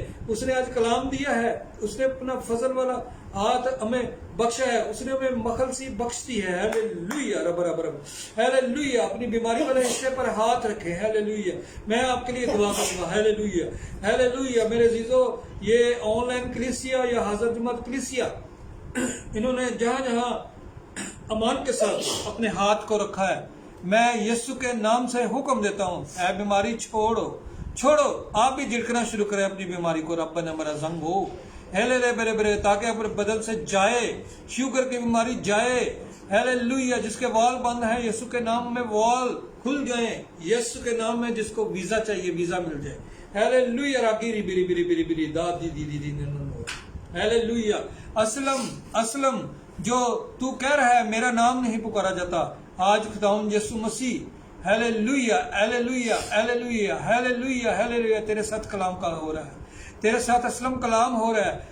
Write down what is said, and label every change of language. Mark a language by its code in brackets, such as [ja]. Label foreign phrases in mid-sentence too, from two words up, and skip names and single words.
[ur] اس نے آج کلام دیا ہے، اس نے اپنا فضل والا ہاتھ ہمیں بخشا ہے، اس نے ہمیں مخل سی بخش دی ہے، ہالیلویا رب رب رب، ہالیلویا. اپنی بیماری والے حصے پر ہاتھ رکھے، ہالیلویا۔ میں آپ کے لیے دعا کروں گا، ہالیلویا ہالیلویا. میرے جیجو، یہ آن لائن کلیسیا یا حضرت جماعت کلیسیا، انہوں نے جہاں جہاں امان کے ساتھ اپنے ہاتھ کو رکھا ہے, میں یسو کے نام سے حکم دیتا ہوں، اے بیماری چھوڑو. آپ بھی جھڑکنا شروع کریں اپنی بیماری کو. رب نے میرا زنگ ہو ہیلے لے برے برے، تاکہ اپنے بدن سے جائے، شوگر کی بیماری جائے. ہیلیلویا. جس کے وال بند ہیں یسو کے نام میں وال کھل جائیں. یسو کے نام میں جس کو ویزا چاہیے ویزا مل جائے. ہیلیلویا. راگیری بری بری بری بری دا دی دی دی دی. ہیلیلویا. اسلم جو تو کہہ رہا ہے میرا نام نہیں پکارا جاتا، آج خداوند یسوع مسیح ہیلیلویا ہیلیلویا ہیلیلویا ہیلیلویا ہیلیلویا تیرے ساتھ کلام کا ہو رہا ہے، تیرے ساتھ اسلم کلام ہو رہا ہے.